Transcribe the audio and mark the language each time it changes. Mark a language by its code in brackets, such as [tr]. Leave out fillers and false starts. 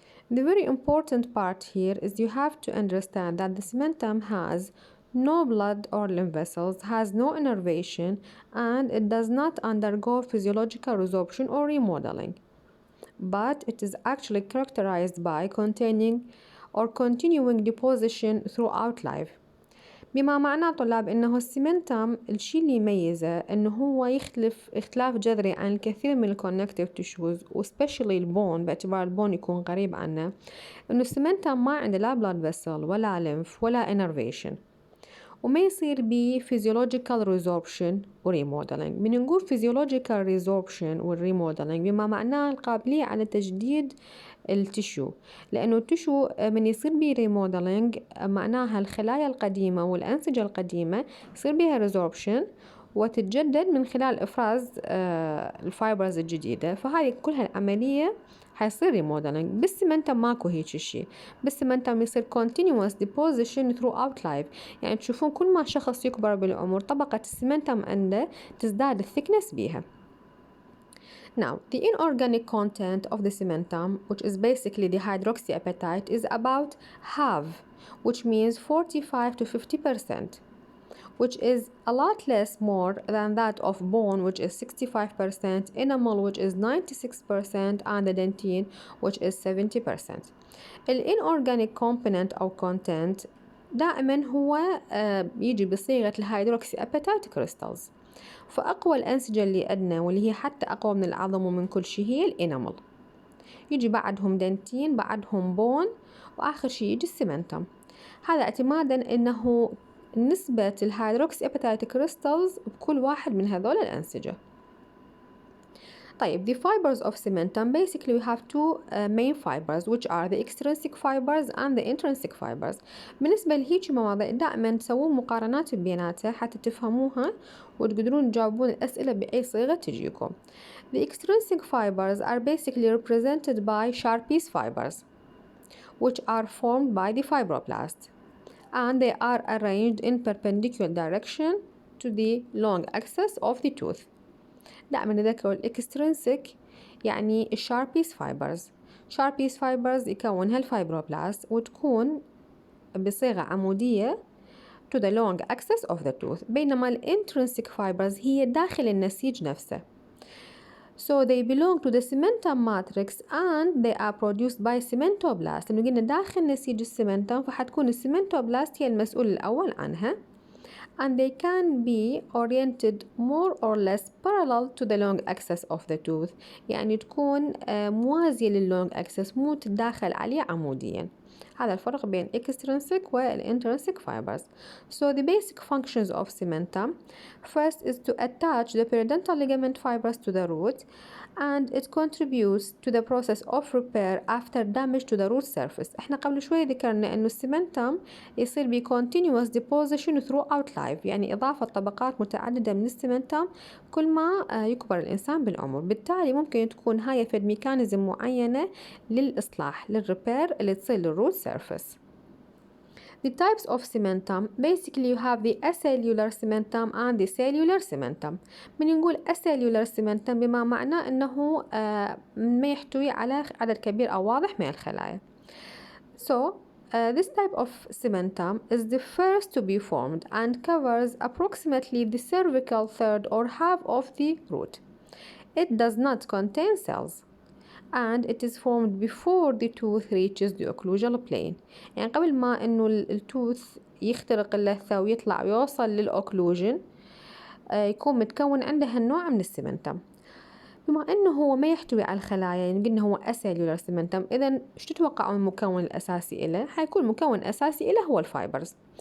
[en] The very important part here is you have to understand that the cementum has no blood or lymph vessels, has no innervation, and it does not undergo physiological resorption or remodeling. But it is actually characterized by containing or continuing deposition throughout life. [ar] بما معناه طلاب انه السيمنتم الشيء اللي يميزه انه هو يختلف اختلاف جذري عن الكثير من الكونكتيف تيشوز وسبيشلي البون، باعتبار البون يكون قريب عنه، انه السيمنتم ما عنده لا بلاد فيسل ولا ليمف ولا انرفيشن، وما يصير بيه physiological resorption وريموديلينج. من نقول physiological resorption والريموديلينج بما معناه القابلية على تجديد التشو، لأنه التشو من يصير بيه ريموديلينج معناها الخلايا القديمة والأنسجة القديمة يصير بيها ريزوربشن وتتجدد من خلال إفراز الفايبرز الجديدة، فهذه كلها العملية حيصير ريموديلينج. بالسيمنتم ماكو هيك شيء، بالسيمنتم يصير [en] continuous deposition throughout life، [ar] يعني تشوفون كل ما شخص يكبر بالعمر طبقة السيمنتم عنده تزداد الثيكنس بيها. [en] Now, the inorganic content of the cementum, which is basically the hydroxyapatite, is about half, which means 45 to 50%, which is a lot less more than that of bone, which is 65%, enamel, which is 96%, and the dentine, which is 70%. The inorganic component [ar] أو content دائما هو يجي بصيغة الهيدروكسياباتيت كريستالز. فأقوى الأنسجة اللي عندنا واللي هي حتى أقوى من العظم ومن كل شيء هي الإنامل، يجي بعدهم دنتين، بعدهم بون، وآخر شيء يجي السيمنتم. هذا اعتمادا أنه نسبة الهيدروكسياباتيت كريستالز بكل واحد من هذول الأنسجة. طيب, [en] the fibers of cementum, basically we have two main fibers, which are the extrinsic fibers and the intrinsic fibers. [ar] بالنسبة لهيك مواضيع دائما تسوون مقارنات بيناتها حتى تفهموها وتقدرون تجاوبون الأسئلة بأي صيغة تجيكم. [en] The extrinsic fibers are basically represented by Sharpie's fibers, which are formed by the fibroblast, and they are arranged in perpendicular direction to the long axis of the tooth. [ar] دائما نذكر الاكسترنسك يعني الشاربيس فايبرز. شاربيس فايبرز يكونها الفايبروبلاست وتكون بصيغة عمودية [en] to the long axis of the tooth، [ar] بينما الانترنسك فايبرز هي داخل النسيج نفسه. [en] So they belong to the cementum matrix and they are produced by cementoblast. [ar] لأنه قلنا داخل نسيج السيمنتم فحتكون السيمنتوبلاست هي المسؤول الأول عنها. [en] And they can be oriented more or less parallel to the long axis of the tooth، [ar] يعني تكون موازية لللونج axis مو تتداخل عليه عموديا. هذا الفرق بين extrinsic والintrinsic fibers. [en] So the basic functions of cementum, first is to attach the periodontal ligament fibers to the root, and it contributes to the process of repair after damage to the root surface. [ar] احنا قبل شوي ذكرنا انه السيمنتم يصير ب [en] continuous deposition throughout life، [ar] يعني اضافة طبقات متعددة من السيمنتم كل ما يكبر الانسان بالعمر، بالتالي ممكن تكون هاي فد ميكانيزم معينة للإصلاح للريبير اللي تصير للروت surface. [en] The types of cementum, basically you have the acellular cementum and the cellular cementum. [ar] من نقول acellular cementum بما معناه أنه ما يحتوي على عدد كبير أو واضح من الخلايا. [en] So this type of cementum is the first to be formed and covers approximately the cervical third or half of the root. It does not contain cells, and it is formed before the tooth reaches the occlusal plane. [ar] يعني قبل ما انه التوث يخترق اللثة ويطلع ويوصل للأوكلوجن يكون متكون عنده هالنوع من السيمنتم. بما انه هو ما يحتوي على الخلايا، يعني قلنا هو اسيلولار سيمنتم، اذا ايش تتوقعون المكون الاساسي له؟ حيكون المكون الاساسي له هو الفايبرز.